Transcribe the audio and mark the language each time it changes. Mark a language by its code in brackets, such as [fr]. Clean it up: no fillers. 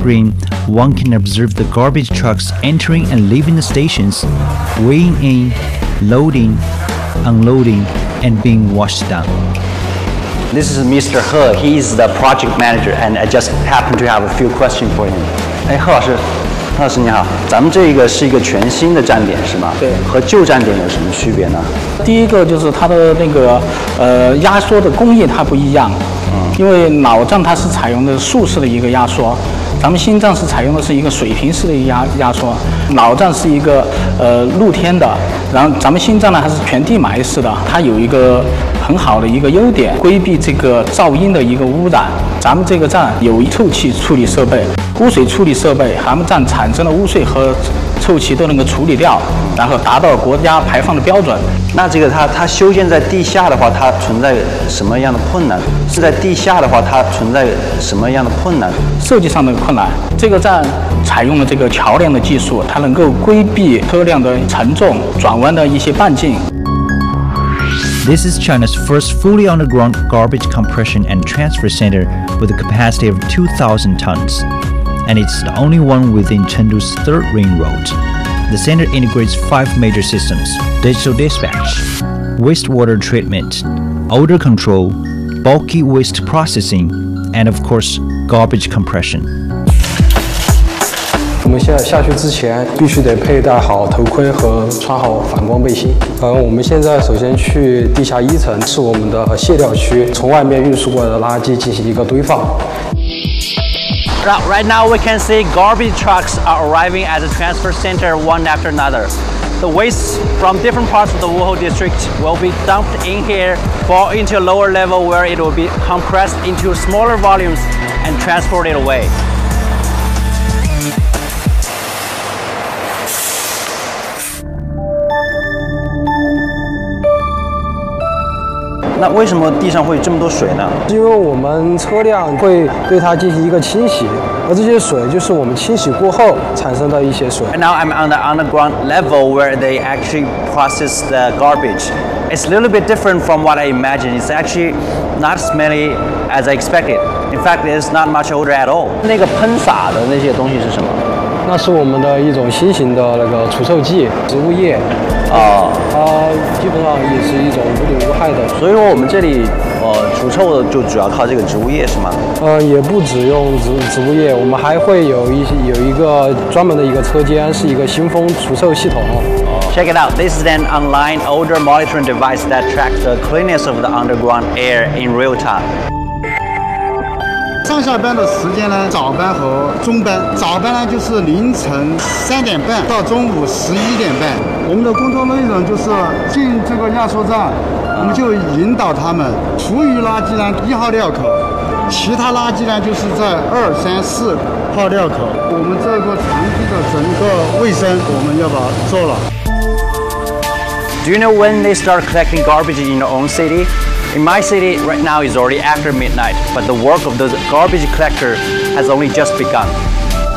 [en] screen, one can observe the garbage trucks entering and leaving the stations, weighing in, loading, unloading, and being washed down. This is Mr. He. He's the project manager, and I just happen to have a few questions for him. Hey, He 老师。 [zh] 何老师你好，咱们这个是一个全新的站点是吗？对，和旧站点有什么区别呢？第一个就是它的那个压缩的工艺它不一样，因为老站它是采用的竖式的一个压缩，咱们新站是采用的是一个水平式的压缩，老站是一个露天的，然后咱们新站呢它是全地埋式的，它有一个很好的一个优点，规避这个噪音的一个污染。咱们这个站有臭气处理设备、污水处理设备，咱们站产生的污水和臭气都能够处理掉，然后达到国家排放的标准。那这个它修建在地下的话，它存在什么样的困难？是在地下的话，它存在什么样的困难？设计上的困难，这个站采用了这个桥梁的技术，它能够规避车辆的沉重、转弯的一些半径。 [en] This is China's first fully underground garbage compression and transfer center with a capacity of 2,000 tons. And it's the only one within Chengdu's third ring road. The center integrates five major systems: digital dispatch, wastewater treatment, odor control, bulky waste processing, and of course, garbage compression. [zh] 我们现在下去之前必须得佩戴好头盔和穿好反光背心。我们现在首先去地下一层，是我们的卸掉区，从外面运输过来的垃圾进行一个堆放。 [en] Right now we can see garbage trucks are arriving at the transfer center one after another. The waste from different parts of the Wuhou district will be dumped in here, fall into a lower level where it will be compressed into smaller volumes and transported away. [zh] 那为什么地上会这么多水呢？是因为我们车辆会对它进行一个清洗，而这些水就是我们清洗过后产生的一些水。 [en] Now I'm on the underground level where they actually process the garbage. It's a little bit different from what I imagined. It's actually not smelly as I expected. In fact, there's not much odor at all. [zh] 那个喷洒的那些东西是什么？那是我们的一种新型的那个除臭剂，植物液。它基本上也是一种无毒无害的。所以说我们这里除臭的就主要靠这个植物液是吗？也不只用植物液，我们还会有一个专门的一个车间，是一个新风除臭系统。 [en] Check it out. This is an online odor monitoring device that tracks the cleanliness of the underground air in real time. [zh] 上下班的时间呢，早班和中班。早班呢就是凌晨3:30到中午11:30。我们的工作内容就是进这个压缩站，我们就引导他们，厨余垃圾呢1号料口，其他垃圾呢就是在2、3、4号料口。我们这个场地的整个卫生我们要把它做了。 [en] Do you know when they start collecting garbage in your own city? In my city, right now is already after midnight, but the work of the garbage collector has only just begun.